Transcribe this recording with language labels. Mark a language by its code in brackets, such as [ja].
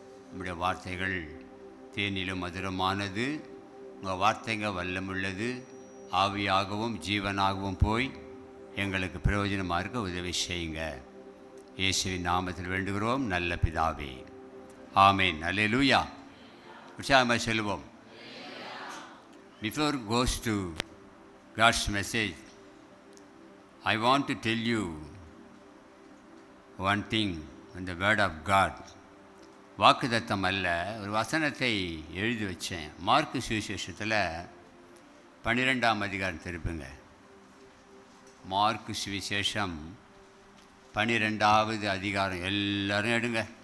[ta] உங்களுடைய வார்த்தைகள் தேனிலும் மதுரமானது. உங்கள் வார்த்தைங்க வல்லமுள்ளது, ஆவியாகவும் ஜீவனாகவும் போய் எங்களுக்கு பிரயோஜனமாக இருக்க உதவி செய்யுங்க. இயேசுவின் நாமத்தில் வேண்டுகிறோம் நல்ல பிதாவே, ஆமேன். அல்லேலூயா. உற்சாகமாக சொல்லுவோம். [en] Before goes to God's message, I want to tell you one thing in the word of God. [ta] வாக்குத்தத்தம் அல்ல, ஒரு வசனத்தை எழுதி வச்சேன். மார்க்கு சுவிசேஷத்தில் 12ஆம் அதிகாரம் திருப்புங்க. மார்க்கு சுவிசேஷம் 12வது அதிகாரம் எல்லோரும் எடுங்க.